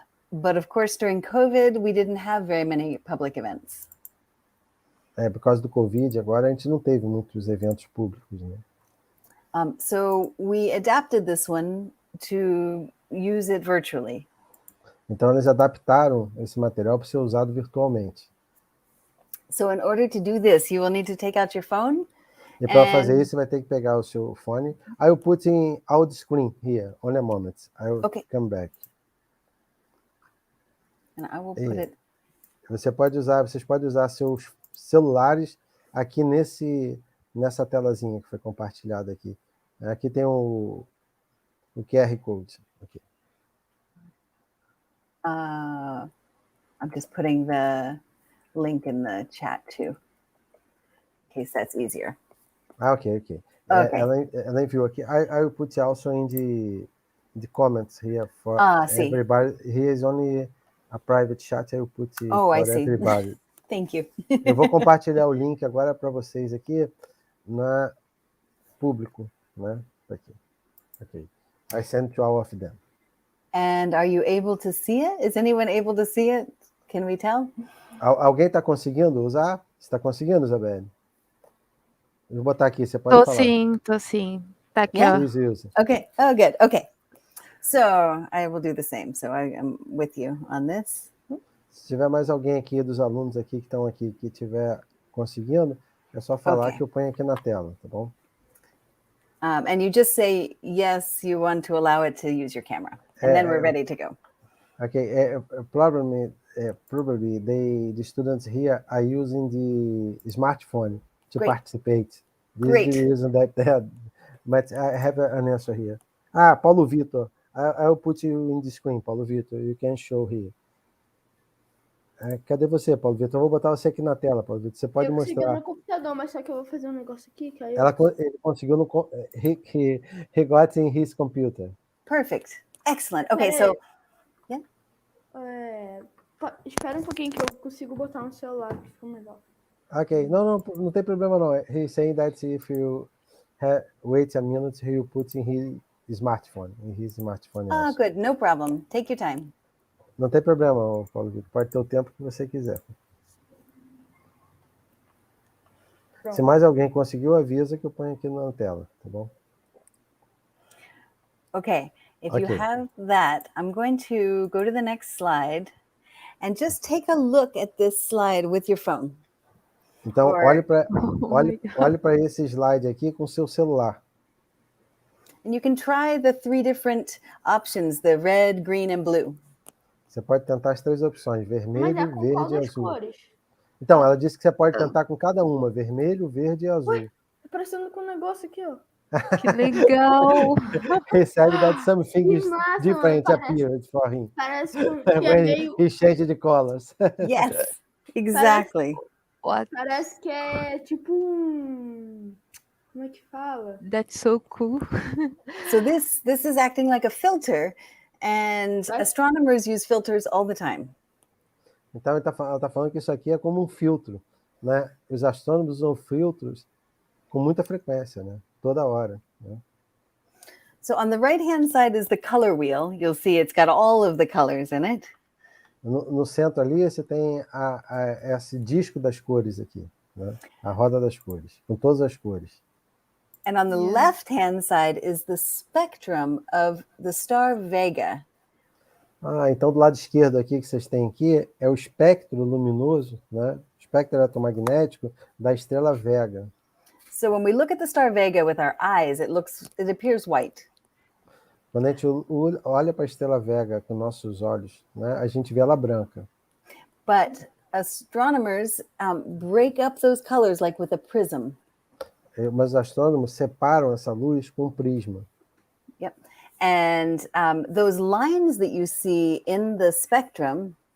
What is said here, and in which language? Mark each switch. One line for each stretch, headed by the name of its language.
English: But of course, during COVID, we didn't have very many public events.
Portuguese: Por causa do Covid, agora a gente não teve muitos eventos públicos, né?
English: So we adapted this one to use it virtually.
Portuguese: Então eles adaptaram esse material para ser usado virtualmente.
English: So in order to do this, you will need to take out your phone.
Portuguese: E para fazer isso, você vai ter que pegar o seu fone.
English: I will put in out screen here. Only a moment. I will come back. And I will put it.
Portuguese: Vocês podem usar seus celulares aqui nessa telazinha que foi compartilhada aqui. Aqui tem o QR Code. Aqui.
English: I'm just putting the link in the chat too, in case that's easier.
Portuguese: Okay. Ela enviou aqui.
English: I will put also in the comments here for everybody. Here is only a private chat. I will put for everybody. Thank you.
Portuguese: Eu vou compartilhar o link agora para vocês aqui na público, né? Aqui.
English: Okay. I sent to all of them. And are you able to see it? Is anyone able to see it? Can we tell?
Portuguese: Alguém está conseguindo usar? Você está conseguindo, Isabelle? Eu vou botar aqui, você pode falar. Tô sim. Tá aqui,
English: Yeah?
Portuguese: ó.
English: Okay. Oh, good. Okay. So I will do the same. So I am with you on this.
Portuguese: Se tiver mais alguém aqui dos alunos aqui que estão aqui que estiver conseguindo, é só falar que eu ponho aqui na tela, tá bom?
English: And you just say yes, you want to allow it to use your camera, and then we're ready to go. Okay. Probably the students here are using the smartphone to participate. Great. This is the reason that but I have an answer here. Paulo Vitor. I will put you in the screen, Paulo Vitor. You can show here.
Portuguese: Cadê você, Paulo Vitor? Eu vou botar você aqui na tela, Paulo Vitor. Você pode mostrar. Eu consegui no computador, mas só que eu vou fazer um negócio aqui. Que aí ele conseguiu no...
English: He got in his computer. Perfect. Excellent. Okay, so... Yeah.
Portuguese: Espera um pouquinho que eu consigo botar no celular, que fica melhor. Ok. Não tem problema não.
English: He's saying that if you wait a minute, he will put in his smartphone. Good. No problem. Take your time.
Portuguese: Não tem problema, Paulo Vitor. Pode ter o tempo que você quiser. Pronto. Se mais alguém conseguiu, avisa que eu ponho aqui na tela, tá bom?
English: Okay. If you have that, I'm going to go to the next slide and just take a look at this slide with your phone.
Portuguese: Então, olhe para esse slide aqui com o seu celular.
English: And you can try the 3 different options, the red, green, and blue.
Portuguese: Você pode tentar as 3 opções, vermelho, verde e azul. Cores? Então, ela disse que você pode tentar com cada uma, vermelho, verde e azul. Ué, tá parecendo com um negócio aqui, ó. Que legal!
English: He said that some things different appeared for him.
Portuguese: Parece que é meio...
English: He changed the colors. Yes, exactly.
Portuguese: Parece que é tipo um... Como é que fala?
English: That's so cool. So this is acting like a filter, and astronomers use filters all the time.
Portuguese: Então ela tá falando que isso aqui é como um filtro, né? Os astrônomos usam filtros com muita frequência, né? Toda hora, né?
English: So on the right-hand side is the color wheel. You'll see it's got all of the colors in it.
Portuguese: No centro ali você tem esse disco das cores aqui, né? A roda das cores, com todas as cores.
English: And on the left-hand side is the spectrum of the star Vega.
Portuguese: Então do lado esquerdo aqui que vocês têm aqui é o espectro luminoso, né? O espectro eletromagnético da estrela Vega.
English: So when we look at the star Vega with our eyes, it appears white.
Portuguese: Quando a gente olha para a estrela Vega com nossos olhos, né, a gente vê ela branca.
English: But astronomers break up those colors like with a prism.
Portuguese: Mas os astrônomos separam essa luz com um prisma.
English: Yep. And those lines that you see in the spectrum,